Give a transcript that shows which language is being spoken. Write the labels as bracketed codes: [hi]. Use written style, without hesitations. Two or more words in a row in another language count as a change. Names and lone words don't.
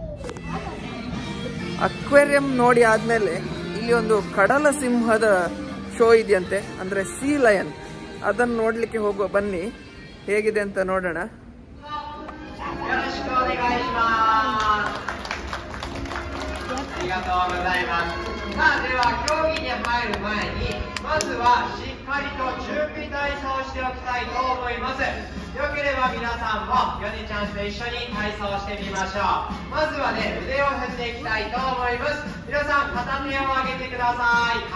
[kn] ಅಕ್ವೇರಿಯಂ ನೋಡಿ ಆದಮೇಲೆ ಇಲ್ಲಿ ಒಂದು ಕಡಲ ಸಿಂಹದ ಶೋ ಇದೆಯಂತೆ, ಅಂದರೆ [en] sea lion. [kn] ಅದನ್ನು ನೋಡಲಿಕ್ಕೆ ಹೋಗುವ, ಬನ್ನಿ ಹೇಗಿದೆ ಅಂತ ನೋಡೋಣ. [ja] りがとうございます。さあでは競技に入る前にまずはしっかりと準備体操をしておきたいと思います。よければ皆さんもヨネちゃんと一緒に体操してみましょう。まずはね、腕を振っていきたいと思います。皆さん片手を上げてください。